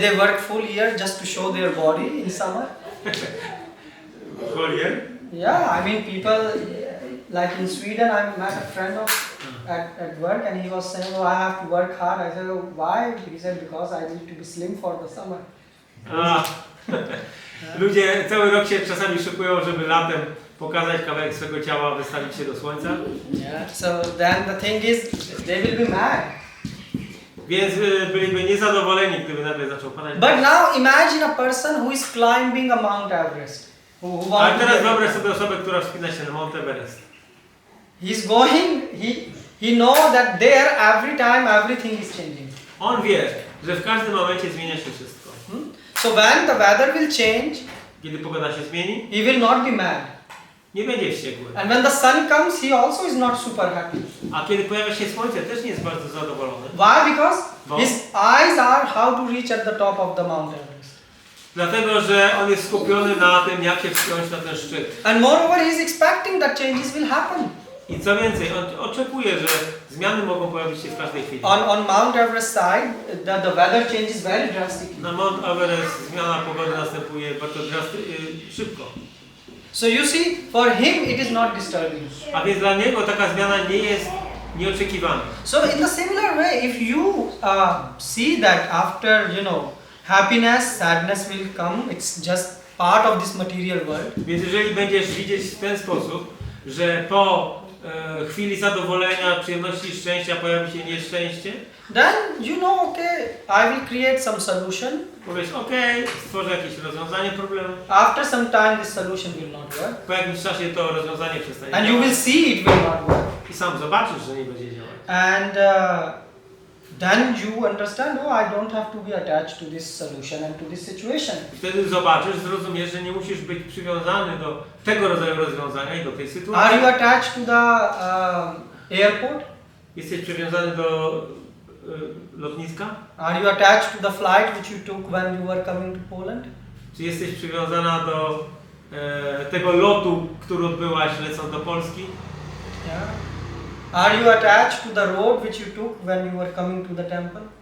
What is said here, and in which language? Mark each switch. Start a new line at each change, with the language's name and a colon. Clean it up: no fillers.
English: they work full year just to show their body in summer. Folier. Yeah, I mean people, like in Sweden, I met a friend of at work and he was saying, oh, I have to work hard. I said, oh, why? He said, because I need to be slim for the summer.
Polish: Ludzie cały rok się czasami szykują, żeby latem pokazać kawałek swego ciała, wystawić się do słońca.
English: Yeah. So then the thing is, they will be mad.
Polish: Więc byliby niezadowoleni, gdyby nagle zaczął padać.
English: But now imagine a person who is climbing a Mount Everest.
Polish: Ale teraz wyobraź sobie osobę, która wspina się na Mount Everest.
English: He's going, he knows that there every time everything is changing.
Polish: On wie, że w każdym momencie zmienia się wszystko.
English: So when the weather will change,
Polish: Kiedy pogoda się zmieni,
English: he will not be mad.
Polish: nie będzie wściekły.
English: And when the sun comes, he also is not super happy.
Polish: A kiedy pojawia się słońce, też nie jest bardzo zadowolony.
English: Why? Because
Polish: Bo?
English: his eyes are how to reach at the top of the Mount Everest.
Polish: Dlatego, że on jest skupiony na tym, jak się wspiąć na ten szczyt.
English: And moreover, he is expecting that changes will happen.
Polish: I co więcej, on oczekuje, że zmiany mogą pojawić się w każdej chwili.
English: On Mount Everest side, the weather changes very drastically.
Polish: Na Mount Everest zmiana pogody następuje bardzo szybko.
English: So you see, for him it is not disturbing.
Polish: A więc dla niego taka zmiana nie jest nieoczekiwana.
English: So in the similar way, if you see that after, happiness, sadness will come, it's just part of this material world.
Polish: Więc jeżeli będziesz widzieć w ten sposób, że po chwili zadowolenia, przyjemności i szczęścia pojawi się nieszczęście,
English: Then you know, okay, I will create some solution.
Polish: powiesz, okej, stworzę jakieś rozwiązanie problemu.
English: After some time, this solution will not work.
Polish: Po jakimś czasie to rozwiązanie przestanie
English: And you
Polish: działać.
English: will see it will not work.
Polish: I sam zobaczysz, że nie będzie działać.
English: And then you understand, oh, I don't have to be attached to this solution and to this situation.
Polish: I wtedy zobaczysz, zrozumiesz, że nie musisz być przywiązany do tego rodzaju rozwiązania i do tej
English: Are
Polish: sytuacji.
English: you attached to the airport?
Polish: Jesteś przywiązany do lotniska?
English: Are you attached to the flight which you took when you were coming to Poland?
Polish: Czy jesteś przywiązana do tego lotu, który odbyłaś lecąc do Polski?
English: Yeah. Are you attached to the road which you took when you were coming to the temple?